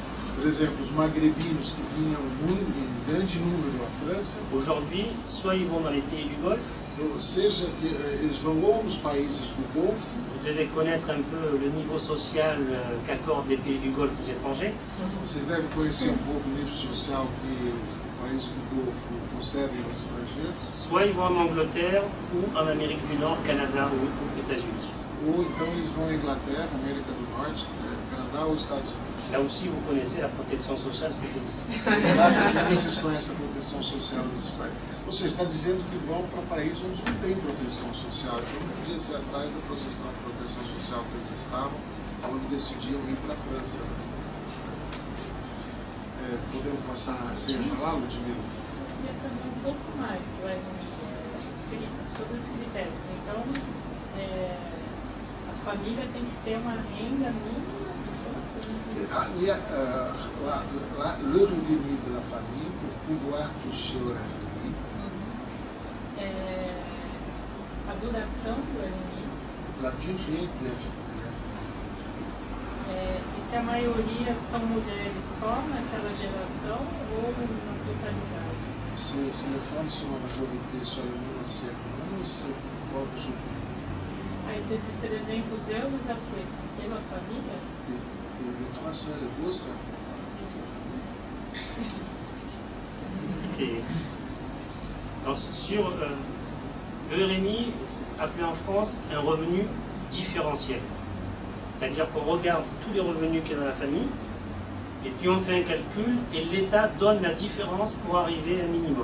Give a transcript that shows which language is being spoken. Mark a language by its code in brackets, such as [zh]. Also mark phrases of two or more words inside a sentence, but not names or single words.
[pt] Por exemplo, os magrebinos que vinham em grande número à França, [fr] aujourd'hui, soit ils vont dans les pays du Golfe, [pt] ou seja, que eles vão ou nos países do Golfo, [fr] vous devez connaître un peu le niveau social qu'accordent les pays du Golfe aux étrangers, [pt] vocês devem conhecer um pouco o nível social que os países do Golfo concedem aos estrangeiros, [fr] soit ils vont en Angleterre ou en Amérique du Nord, Canada ou États-Unis. [pt] ou então eles vão à Inglaterra, América do Norte, Canadá ou Estados Unidos. [fr] Là aussi, vous connaissez la protection sociale, c'est pays. [pt] Lá vocês conhecem a proteção social desse país. Ou seja, está dizendo que vão para países onde não tem proteção social. Então, não podia ser atrás da proteção social que eles estavam, quando decidiam ir para a França. podemos passar sem falar, Ludmila? Queria saber um pouco mais do RMI, sobre os critérios. Então, a família tem que ter uma renda mínima? [fr] Le revenu de la famille pour pouvoir toucher au RMI. [pt] A duração do RMI? [fr] La durée de RMI. [pt] E se a maioria são mulheres só naquela geração ou na totalidade? [fr] Si les femmes sont en majorité sur le niveau CR1, c'est pour ajouter. [pt] Aí se esses 300 euros é o quê? Pela família? [fr] Et les 300 euros, c'est Alors, sur le RMI, c'est appelé en France un revenu différentiel. C'est-à-dire qu'on regarde tous les revenus qu'il y a dans la famille, et puis on fait un calcul, et l'État donne la différence pour arriver à un minimum.